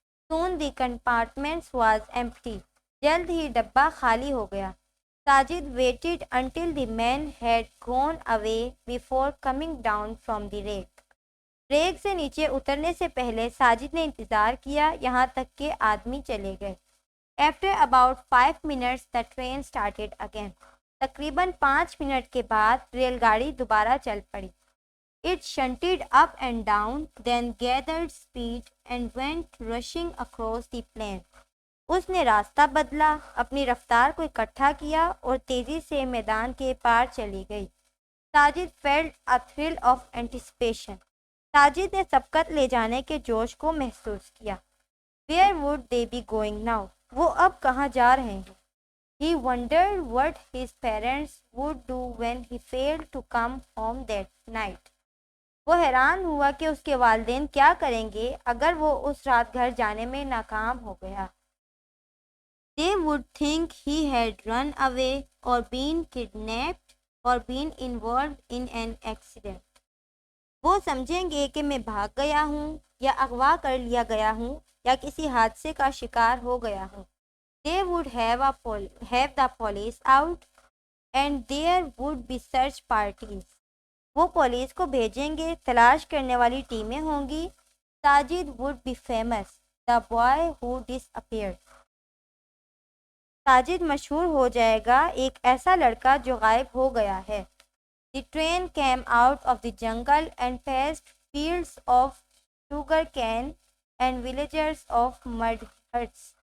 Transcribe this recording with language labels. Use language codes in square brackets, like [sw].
[en] Soon the compartment was empty. [ur] جلد ہی ڈبہ خالی ہو گیا. [en] Sajid waited until the men had gone away before coming down from the rake. [ur] Rack سے نیچے اترنے سے پہلے ساجد نے انتظار کیا یہاں تک کہ آدمی چلے گئے. [en] After about 5 minutes the train started again. [ur] تقریباً 5 منٹ کے بعد ریل گاڑی دوبارہ چل پڑی. [en] It shunted up and down, then gathered speed and went rushing across the plain. [ur] اس نے راستہ بدلا، اپنی رفتار کو اکٹھا کیا اور تیزی سے میدان کے پار چلی گئی. [en] Sajid felt a thrill of anticipation. [ur] Sajid نے سبقت لے جانے کے جوش کو محسوس کیا. [en] Where would they be going now? [ur] وہ اب کہاں جا رہے ہیں؟ [en] He wondered what his parents would do when he failed to come home that night. [ur] وہ حیران ہوا کہ اس کے والدین کیا کریں گے اگر وہ اس رات گھر جانے میں ناکام ہو گیا. [en] They would think he had run away or been kidnapped or been involved in an accident. [ur] وہ سمجھیں گے کہ میں بھاگ گیا ہوں یا اغوا کر لیا گیا ہوں یا کسی حادثے کا شکار ہو گیا ہوں. [en] They would have the police out and there would be search parties. [ur] وہ پولیس کو بھیجیں گے، تلاش کرنے والی ٹیمیں ہوں گی. [en] Sajid would be famous, the boy who disappeared. [ur] Sajid مشہور ہو جائے گا، ایک ایسا لڑکا جو غائب ہو گیا ہے. [en] The train came out of the jungle and passed fields of sugar cane and villages of mud huts.